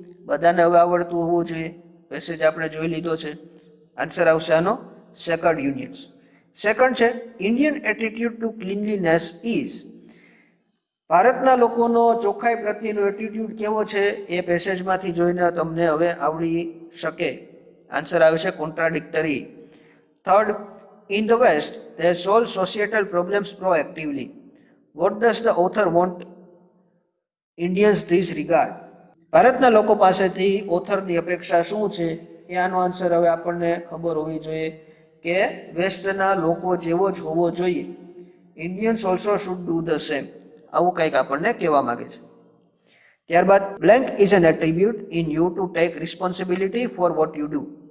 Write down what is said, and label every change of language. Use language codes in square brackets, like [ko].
[gu] બધાને હવે આવડતું હોવું જોઈએ. પેસેજ આપણે જોઈ લીધો છે. આન્સર આવશે આનો સેક્રેડ યુનિયન્સ. [en] Second છે Indian attitude to cleanliness is. [gu] ભારતના લોકોનો ચોખ્ખાઈ પ્રત્યેનો એટીટ્યુડ કેવો છે એ પેસેજમાંથી જોઈને તમને હવે આવડી શકે. આન્સર આવે છે contradictory. [en] Third, in the west they solve societal problems proactively. What does the author want Indians this regard? [gu] ભારતના લોકો પાસેથી ઓથરની અપેક્ષા શું છે એ આનો આન્સર હવે આપણને ખબર હોવી જોઈએ કે વેસ્ટના લોકો જેવો જ હોવો જોઈએ. [en] Indians also should do the same. [gu] આવું કંઈક આપણને કહેવા માંગે છે. [en] ત્યારબાદ blank is an attribute in you to take responsibility for what you do.